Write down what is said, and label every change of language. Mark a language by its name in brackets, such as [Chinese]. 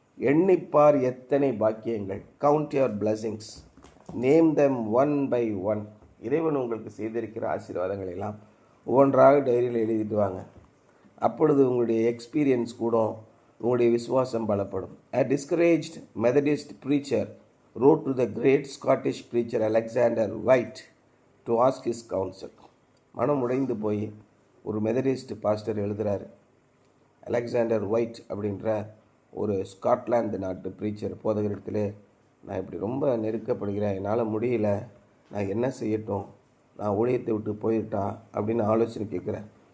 [Tamil] எண்ணிப்பார் எத்தனை பாக்கியங்கள். [English] Count your blessings, name them one by one. [Tamil] இறைவன் உங்களுக்கு செய்திருக்கிற ஆசீர்வாதங்களை எல்லாம் ஒவ்வொன்றாக டைரியில் எழுதிட்டு வாங்க. அப்பொழுது உங்களுடைய எக்ஸ்பீரியன்ஸ் கூட, உங்களுடைய விசுவாசம் பலப்படும். [English] A discouraged Methodist preacher wrote to the great Scottish preacher Alexander White to ask his counsel. [Tamil] மனம் உடைந்து போய் ஒரு மெதடிஸ்ட் பாஸ்டர் எழுதுகிறாரு. அலெக்சாண்டர் ஒயிட் அப்படின்ற ஒரு ஸ்காட்லாந்து நாட்டு ப்ரீச்சர் போதகரிடத்திலே, நான் இப்படி ரொம்ப நெருக்கப்படுகிறேன், என்னால் முடியல, நான் என்ன செய்யட்டும், நான் ஊழியத்தை விட்டு போயிட்டா அப்படின்னு ஆலோசனை கேட்குறேன்.